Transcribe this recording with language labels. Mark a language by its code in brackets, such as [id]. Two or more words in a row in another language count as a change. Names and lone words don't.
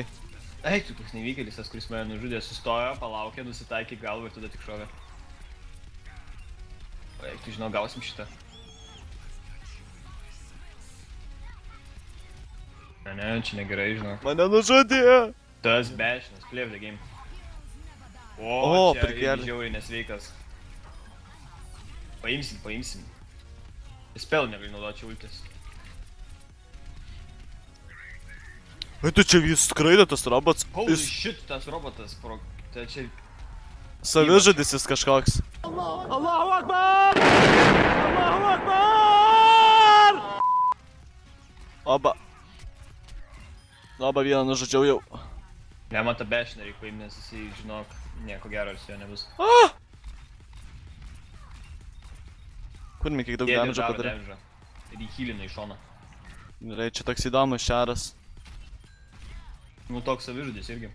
[lt] Eik tu, koks nevykėlis, tas, kuris mane nužudė, sustojo, palaukė, nusitaikė galvą ir tada tik šovė. O, eik tu, žinau, gausim šitą. Ne, čia negerai, žinau. Mane nužudė! Tas bešinas, [en] play of the game. [lt] O, čia prikėlė. žiauriai nesveikas. Paimsim. Spell negali naudoti čia ultis. Ai, tu čia vis skraido tas robots. [en] Holy shit, [lt] tas robotas, tai čia... Savižudis jis kažkoks. [ar] الله أكبر! الله أكبر! [lt] Oba. Oba vieną nužudžiau jau. Ne, man tą bešiną reikia paimti, nes jisai, žinok, nieko gero ar su jo nebus. Kurmi kiek daug damedžo padarė. Ir jį healina į šoną. Gerai, čia toks įdomus šaras. Nu, toks savižudis irgi.